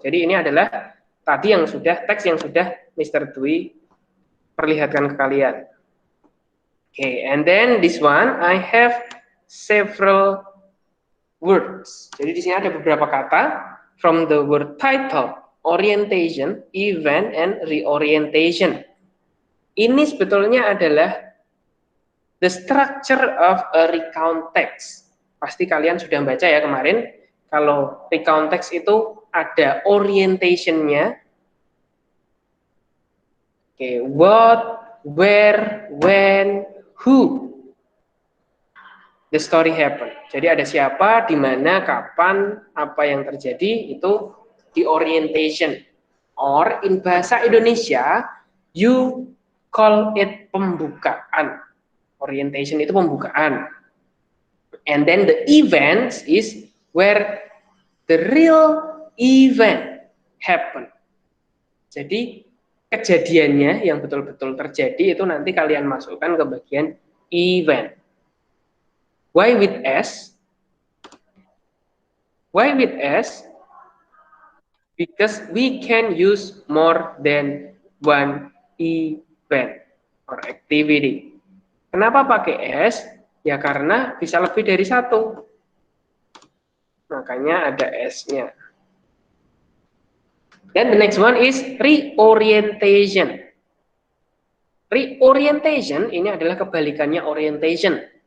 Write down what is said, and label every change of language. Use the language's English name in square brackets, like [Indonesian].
[Indonesian] Jadi ini adalah tadi yang sudah teks yang sudah Mr. Dwi perlihatkan ke kalian. [English] Okay, and then this one I have several words. [Indonesian] Jadi di sini ada beberapa kata [English] from the word title, orientation, event, and reorientation. [Indonesian] Ini sebetulnya adalah [English] the structure of a recount text. [Indonesian] Pasti kalian sudah baca ya kemarin. Kalau recount text itu ada orientation-nya. [English] Okay, what, where, when, who the story happen. [Indonesian] Jadi ada siapa, di mana, kapan, apa yang terjadi, itu di orientation. [English] Or in bahasa Indonesia, you call it pembukaan. [Indonesian] Orientation itu pembukaan. [English] And then the event is where the real event happen. [Indonesian] Jadi kejadiannya yang betul-betul terjadi itu nanti kalian masukkan ke bagian event. [English] Why with S? Why with S? Because we can use more than one event or activity. [Indonesian] Kenapa pakai S? Ya karena bisa lebih dari satu. Makanya ada S-nya. [English] Then the next one is reorientation. [Indonesian] Reorientation ini adalah kebalikannya orientation.